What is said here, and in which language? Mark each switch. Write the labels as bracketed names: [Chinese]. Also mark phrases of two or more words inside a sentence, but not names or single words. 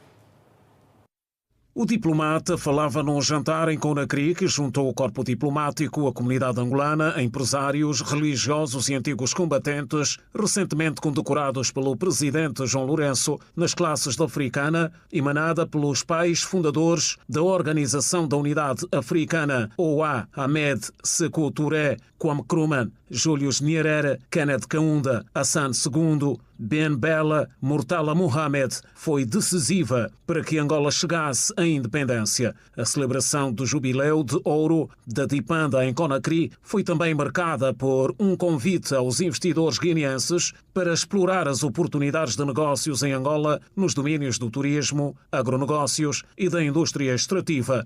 [Portuguese] O diplomata falava num jantar em Conakry que juntou o corpo diplomático, a comunidade angolana, empresários, religiosos e antigos combatentes, recentemente condecorados pelo presidente João Lourenço nas classes da Africana, emanada pelos pais fundadores da Organização da Unidade Africana, OA, Ahmed Sékou Touré, Kwame Nkrumah, Julius Nyerere, Kenneth Kaunda, Hassan II, Ben Bella, Murtala Mohamed, foi decisiva para que Angola chegasse à independência. A celebração do Jubileu de Ouro da Dipanda em Conakry foi também marcada por um convite aos investidores guineenses para explorar as oportunidades de negócios em Angola nos domínios do turismo, agronegócios e da indústria extrativa.